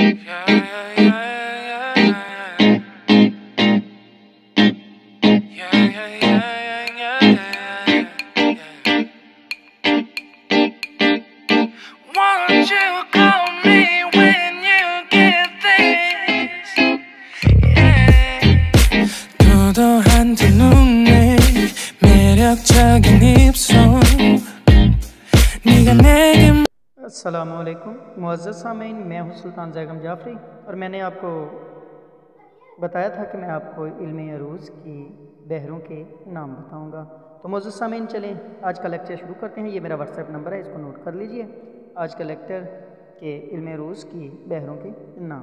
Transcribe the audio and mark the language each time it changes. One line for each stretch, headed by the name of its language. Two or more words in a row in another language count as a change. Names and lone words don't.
English: Yeah, yeah, yeah, yeah, yeah, yeah, yeah, yeah, yeah, yeah. Won't you call me when you get this? Yeah.
Korean: 너도 한두 눈에 매력적인 입술 네가 내게
Urdu: السلام علیکم معزز سامعین، میں ہوں سلطان ضیغم جعفری اور میں نے آپ کو بتایا تھا کہ میں آپ کو علم عروض کی بحروں کے نام بتاؤں گا. تو معزز سامعین، چلیں آج کا لیکچر شروع کرتے ہیں۔ یہ میرا واٹس ایپ نمبر ہے، اس کو نوٹ کر لیجیے. آج کا لیکچر کے علم عروض کی بحروں کے نام.